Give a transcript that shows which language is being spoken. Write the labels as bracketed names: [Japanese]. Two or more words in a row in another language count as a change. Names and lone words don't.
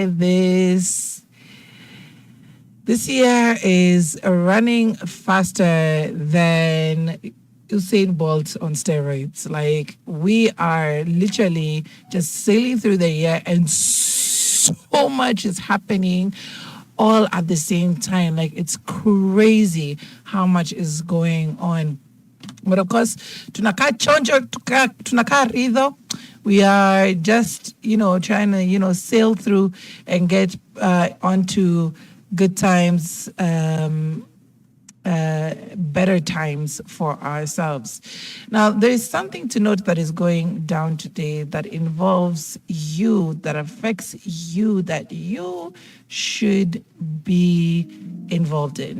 [English] This year is running faster than Usain Bolt on steroids. Like, we are literally just sailing through the year and so much is happening all at the same time. Like, it's crazy how much is going on. But of course, [Swahili] tunaka chonjo, tunaka rido. [English] We are just, trying to, sail through and get onto good times, better times for ourselves. Now, there is something to note that is going down today that involves you, that affects you, that you should be involved in.